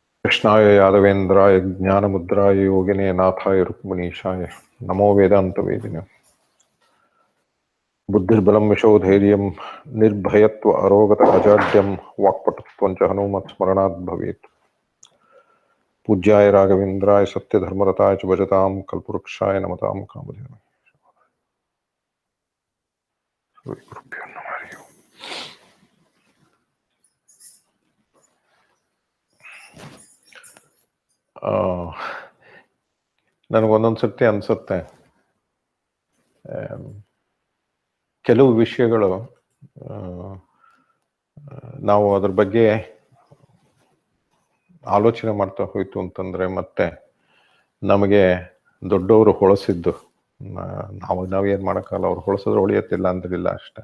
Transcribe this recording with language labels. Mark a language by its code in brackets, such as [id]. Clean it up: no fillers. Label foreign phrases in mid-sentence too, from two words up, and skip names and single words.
[sa] कृष्णाय यादवेन्द्राय ज्ञानमुद्राय योगिने नाथाय रुक्मिणीशाय नमो वेदान्तवेदिने बुद्धिर्बलं यशोधैर्यं निर्भयत्व अरोगत अजाड्यं वाक्पटुत्वं च हनुमत्स्मरणात् भवेत्। पूज्याय राघवेन्द्राय सत्यधर्मरताय च भजतां कल्पवृक्षाय नमतां कामधेनवे। गुरुभ्यो नमः। [kn] ನನಗೊಂದೊಂದ್ಸರ್ತಿ ಅನ್ಸುತ್ತೆ ಕೆಲವು ವಿಷಯಗಳು ನಾವು ಅದ್ರ ಬಗ್ಗೆ ಆಲೋಚನೆ ಮಾಡ್ತಾ ಹೋಯ್ತು ಅಂತಂದ್ರೆ ಮತ್ತೆ ನಮಗೆ ದೊಡ್ಡವರು ಹೊಳಸಿದ್ದು ನಾವೇನ್ ಮಾಡೋಕ್ಕಲ್ಲ, ಅವ್ರು ಹೊಳಸಿದ್ರೆ ಹೊಳಿಯತ್ತಿಲ್ಲ ಅಂದ್ರಿಲ್ಲ ಅಷ್ಟೆ.